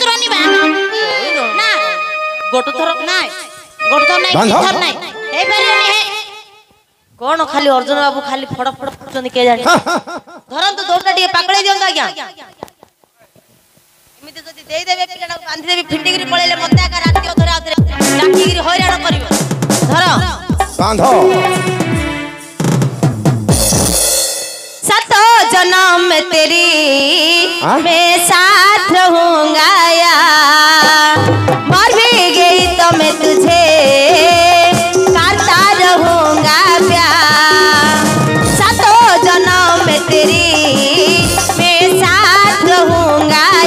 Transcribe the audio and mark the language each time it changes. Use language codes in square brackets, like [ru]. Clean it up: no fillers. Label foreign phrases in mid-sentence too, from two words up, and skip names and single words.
[or] ଗୋଟେ ଥର ନାଇଁ କଣ ଖାଲି ଅର୍ଜୁନ ବାବୁ ଖାଲି ଫଡ ଫଡ ଫୁଟୁଛନ୍ତି କେ ଜାଣି ଧରନ୍ତୁ ଦୌଡଟା ଟିକେ ପାକଳେଇ ଦିଅନ୍ତୁ ଆଜ୍ଞା ଏମିତି ଯଦି ଦେଇଦେବେ ପିଲାଟାକୁ ବାନ୍ଧିଦେବି ଫିଣ୍ଡିକିରି ପଳେଇଲେ ମତେ ଆକା ରାତି ଅଧରେ ଆଉଥରେ ଡାକିକିରି ହଇରାଣ କରିବ ଧର ବାନ୍ଧ [hi] सात जन्म में तेरी मैं साथ रहूंगा मर भी गई तो मैं तुझे करता रहूंगा प्यार सातों जन्म में तेरी मैं साथ रहूंगा